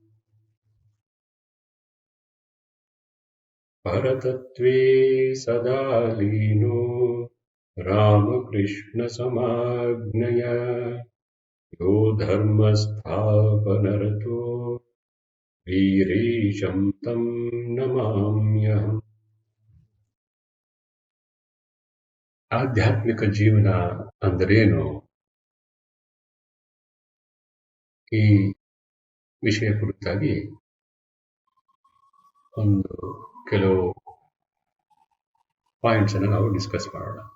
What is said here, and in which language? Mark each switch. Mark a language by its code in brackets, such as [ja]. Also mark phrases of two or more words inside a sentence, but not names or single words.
[sa] परतत्त्वे सदा लीनो रामकृष्णसमाज्ञया यो धर्मस्थापनरतो वीरेशं तं नमाम्यहम्। [kn] ಆಧ್ಯಾತ್ಮಿಕ ಜೀವನ ಅಂದರೇನು? ಈ ವಿಷಯ ಕುರಿತಾಗಿ ಕೆಲವು ಪಾಯಿಂಟ್ಸ್ ಅನ್ನು ನಾವು ಡಿಸ್ಕಸ್ ಮಾಡೋಣ.